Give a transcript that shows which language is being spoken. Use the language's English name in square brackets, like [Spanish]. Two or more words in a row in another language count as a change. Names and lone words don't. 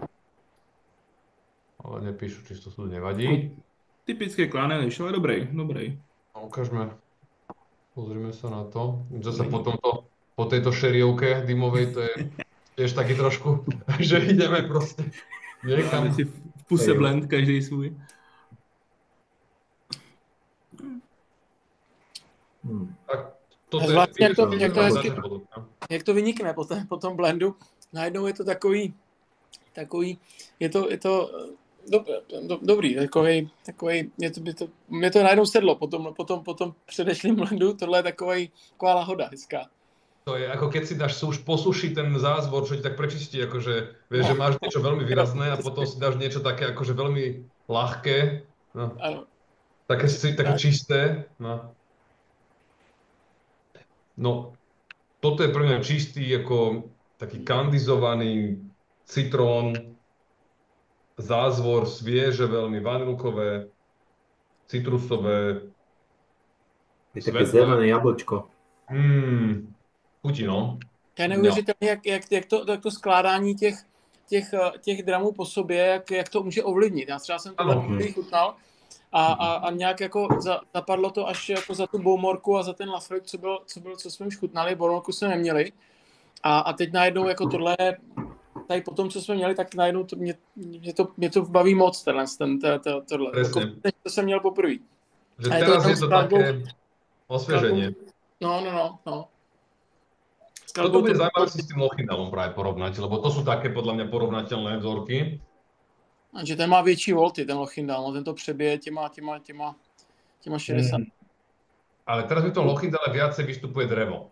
[Slovak] Ale nepíšu číslo súdu, nevadí. Typické Kleinlish, ale dobrý. No, ukážme. Pozrime sa na to. Zase po tejto šeriovke dymovej, to je tiež taký trošku, že ideme proste niekam. [Czech] Dáme si v puse blend, každý svůj. [Slovak] Tak toto [Czech] Zvláštně, je jak to vynikne po tom blendu. Najednou je to takový je to dobrý, takový mě to najednou sedlo po tom předešlým blendu, tohle je taková lahoda hezká. [Slovak] To je ako keď si dáš posušiť ten zázvor, čo ti tak prečistí, akože vieš, že máš niečo veľmi výrazné a potom si dáš niečo také akože veľmi ľahké, no. Také čisté, no. No, toto je pre mňa čistý, ako taký kandizovaný citrón, zázvor, svieže, veľmi vanilkové, citrusové. Je také zelené jablčko. Chutí, no. [Czech] To je neuvěřitelné, jak to skládání těch dramů po sobě, jak to může ovlivnit. Já třeba jsem to chutnal a nějak jako zapadlo to až jako za tu Bowmorku a za ten Laphroaig, co jsme už chutnali, Bowmorku jsme neměli. A teď najednou jako tohle, tady po tom, co jsme měli, tak najednou mě to baví moc, tohle. To jsem měl poprvé. [Slovak] Že teraz je to také osvieženie. No. Toto bude zaujímavé si s tým Lochinvalom práve porovnať, lebo to sú také podľa mňa porovnateľné vzorky. [Czech] Že ten má větší volty, ten Lochinval, no ten to přebije těma 60. [Slovak] Ale teraz v tom Lochinvale viacej vystupuje drevo.